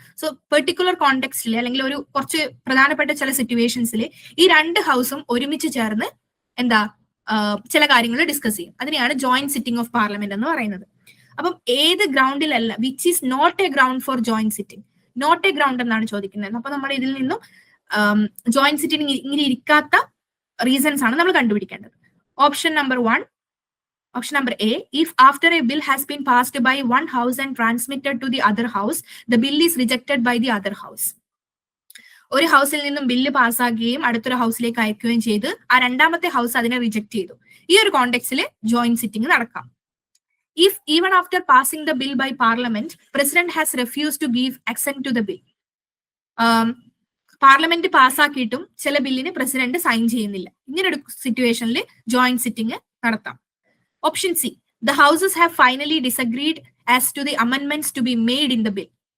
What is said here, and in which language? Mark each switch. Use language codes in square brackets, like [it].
[ml] So particular കോണ്ടെക്സ്റ്റിൽ അല്ലെങ്കിൽ ഒരു കുറച്ച് പ്രധാനപ്പെട്ട ചില സിറ്റുവേഷൻസിൽ ഈ 2 ഹൗസും ഒരുമിച്ച് ചേർന്ന് എന്താ ചില കാര്യങ്ങൾ ഡിസ്കസ് ചെയ്യും. അതിനെയാണ് ജോയിന്റ് സിറ്റിംഗ് ഓഫ് പാർലമെന്റ് എന്ന് പറയുന്നത്. അപ്പം ഏത് ഗ്രൗണ്ടിലല്ല, [en] which is not a ground for joint sitting, [ml] not A ground എന്നാണ് ചോദിക്കുന്നത്. അപ്പൊ നമ്മൾ ഇതിൽ നിന്നും ജോയിന്റ് സിറ്റിംഗ് ഇങ്ങനെ ഇരിക്കാത്ത റീസൺസ് ആണ് നമ്മൾ കണ്ടുപിടിക്കേണ്ടത്. [en] Option number A, if after a bill has been passed by one house and transmitted to the other house, the bill is rejected by the other house. [ml] ഒരു ഹൗസിൽ നിന്നും ബില്ല് പാസ്സാക്കുകയും അടുത്തൊരു ഹൗസിലേക്ക് അയക്കുകയും ചെയ്ത് ആ രണ്ടാമത്തെ ഹൗസ് അതിനെ റിജക്ട് ചെയ്തു. ഈ ഒരു കോണ്ടെക്സ്റ്റിൽ ജോയിന്റ് സിറ്റിംഗ് നടക്കാം. [en] If even after passing the bill by parliament, president has refused to give assent to the bill. [ml] Parliament പാസ്സാക്കിയിട്ടും ചില ബില്ലിന് പ്രസിഡന്റ് സൈൻ ചെയ്യുന്നില്ല. ഇങ്ങനെ ഒരു സിറ്റുവേഷനിൽ ജോയിന്റ് സിറ്റിംഗ് നടത്താം. [en] Option C, the houses have finally disagreed as to the amendments to be made in the bill.